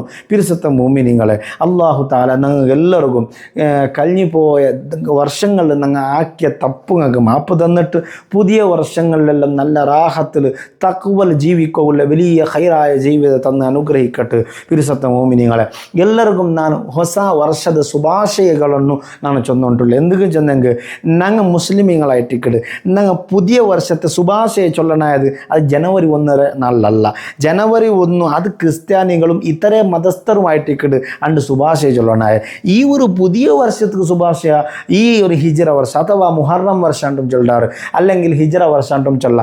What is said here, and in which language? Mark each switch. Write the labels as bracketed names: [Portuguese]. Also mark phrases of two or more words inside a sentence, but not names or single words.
[Bacama] പിരിസത്തെ മോമിനിങ്ങളെ, അല്ലാഹു തആല ഞങ്ങൾക്ക് എല്ലാവർക്കും കഴിഞ്ഞു പോയ വർഷങ്ങളിൽ ഞങ്ങൾ ആക്കിയ തപ്പുങ്ങൾക്ക് മാപ്പ് തന്നിട്ട് പുതിയ വർഷങ്ങളിലെല്ലാം നല്ല റാഹത്തിൽ തഖ്വൽ ജീവിക്കുള്ള വലിയ ഹൈറായ ജീവിതം തന്ന് അനുഗ്രഹിക്കട്ടെ. പിരിസത്തെ മോമിനിങ്ങളെ, [Kannada] ಎಲ್ಲರಿಗೂ ನಾನು ಹೊಸ ವರ್ಷದ ಶುಭಾಶಯಗಳನ್ನು ನಾನು ಚೊಂದುಂಟುಳ್ಳ. [Bacama] എന്തൊക്കെ ചെന്നെങ്കിൽ ഞങ്ങൾ മുസ്ലിമീങ്ങളായിട്ടിക്കട് ഞങ്ങൾ പുതിയ വർഷത്തെ ശുഭാശയ ചൊല്ലണായത് അത് ജനുവരി 1 നാളിലല്ല. ജനുവരി 1 അത് ക്രിസ്ത്യാനികളും ഇതര മതസ്ഥരുമായിട്ടിക്കട് അണ്ട് ശുഭാശയ ചൊല്ലണായ ഈ ഒരു പുതിയ വർഷത്തേക്ക് ശുഭാശയ ഈ ഒരു ഹിജ്റ വർഷം അഥവാ മുഹറം വർഷാണ്ടും ചൊല്ലാറ്, അല്ലെങ്കിൽ ഹിജ്റ വർഷാണ്ടും ചൊല്ലാം.